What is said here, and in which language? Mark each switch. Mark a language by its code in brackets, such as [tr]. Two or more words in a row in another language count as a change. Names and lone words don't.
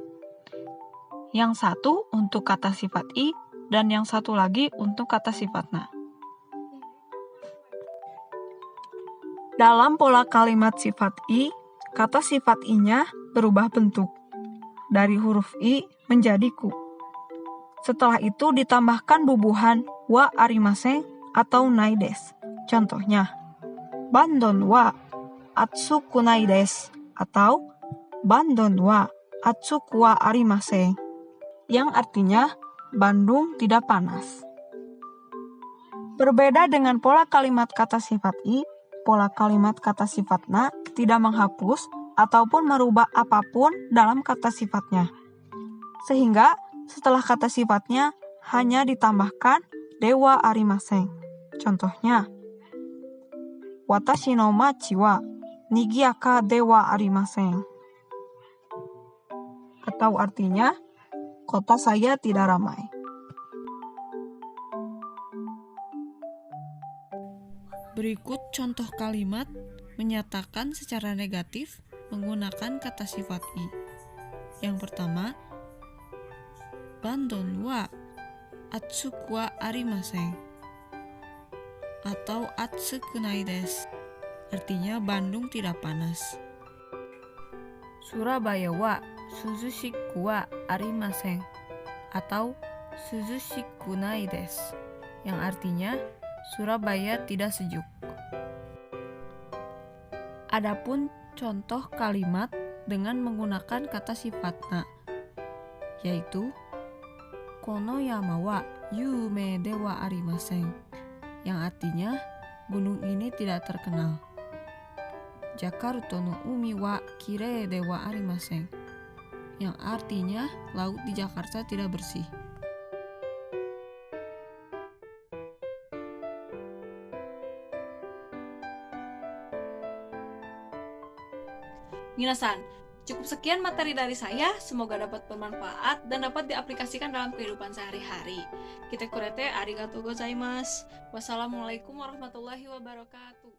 [id] Yang satu untuk kata sifat i dan yang satu lagi untuk kata sifat na. Dalam pola kalimat sifat i, kata sifat i-nya berubah bentuk dari huruf i menjadi ku. Setelah itu ditambahkan bubuhan [ja] はありません [id] atau [ja] ないです. [id] Contohnya, [ja] バンドンは暑くないです [id] atau [ja] バンドンは暑くはありません, [id] yang artinya Bandung tidak panas. Berbeda dengan pola kalimat kata sifat i, pola kalimat kata sifat na tidak menghapus ataupun merubah apapun dalam kata sifatnya. Sehingga setelah kata sifatnya hanya ditambahkan [ja] ではありません. Contohnya, 私の町はにぎやかではありません. [id] Atau artinya, kota saya tidak ramai. Berikut contoh kalimat menyatakan secara negatif menggunakan kata sifat i. Yang pertama, [ja] バンドンは暑くはありません atau 暑くないです. [id] Artinya Bandung tidak panas. [ja] スラバヤは涼しくはありません atau 涼しくないです, [id] yang artinya Surabaya tidak sejuk. Adapun contoh kalimat dengan menggunakan kata sifat na, yaitu [ja] この山は夢ではありません, [id] yang artinya gunung ini tidak terkenal. [ja] ジャカルタの海はきれいではありません, [id] yang artinya laut di Jakarta tidak bersih. Minasan, cukup sekian materi dari saya, semoga dapat bermanfaat dan dapat diaplikasikan dalam kehidupan sehari-hari. [ja] きたくれてありがとうございます. [ar] والسلام عليكم ورحمة الله وبركاته.